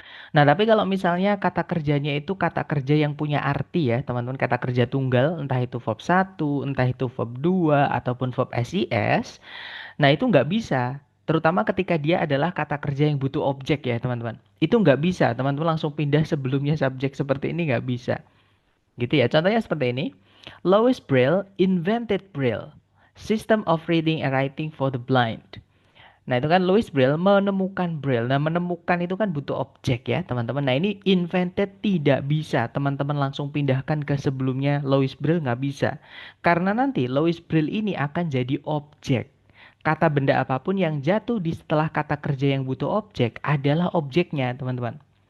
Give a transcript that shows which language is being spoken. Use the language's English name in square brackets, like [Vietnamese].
[Indonesian] Nah, tapi kalau misalnya kata kerjanya itu kata kerja yang punya arti ya, teman-teman, kata kerja tunggal, entah itu verb satu, entah itu verb 2, ataupun verb SIS, nah itu nggak bisa. Terutama ketika dia adalah kata kerja yang butuh objek ya, teman-teman. Itu nggak bisa, teman-teman langsung pindah sebelumnya subjek seperti ini nggak bisa. Gitu ya. Contohnya seperti ini. [English] Louis Braille invented Braille, system of reading and writing for the blind. [Indonesian] Nah, itu kan Louis Braille menemukan Braille. Nah, menemukan itu kan butuh objek ya, teman-teman. Nah, ini invented tidak bisa. Teman-teman langsung pindahkan ke sebelumnya Louis Braille nggak bisa. Karena nanti Louis Braille ini akan jadi objek. Kata benda apapun yang jatuh di setelah kata kerja yang butuh objek adalah objeknya, teman-teman.